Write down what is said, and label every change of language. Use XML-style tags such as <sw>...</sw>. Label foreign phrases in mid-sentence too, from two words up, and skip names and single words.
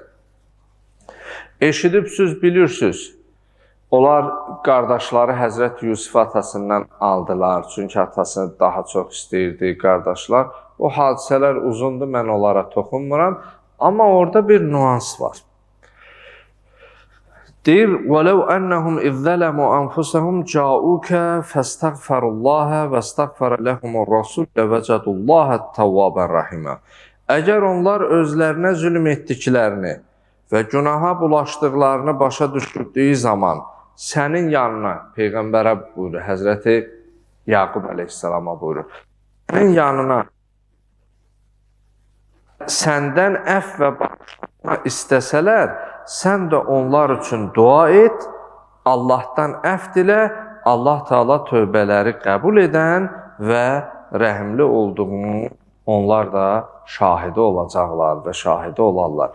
<az>Eşidibsiniz, bilirsiniz, onlar qardaşları Həzrət Yusuf atasından aldılar, çünki atasını daha çox istəyirdi qardaşlar. O hadisələr uzundur, mən onlara toxunmuram, amma orada bir nüans var. Deyir,</az> <ar>وَلَوْ أَنَّهُمْ إِذْ ظَلَمُوا أَنفُسَهُمْ جَاءُوكَ فَاسْتَغْفَرُوا اللَّهَ وَاسْتَغْفَرَ لَهُمُ الرَّسُولُ لَوَجَدُوا اللَّهَ تَوَّابًا رَحِيمًا.</ar> <az>Əgər onlar özlərinə zülm etdiklərini və günaha bulaşdıqlarını başa düşdüyü zaman sənin yanına, Peyğəmbərə buyurur, Həzrəti Yaqub əleyhissalama buyurur, sənin yanına səndən əfv və bağışlanma istəsələr, sən də onlar üçün dua et, Allahdan əfv dilə, Allah Teala tövbələri qəbul edən və rəhimli olduğunu onlar da şahidi olacaqlar və şahidi olarlar.</az>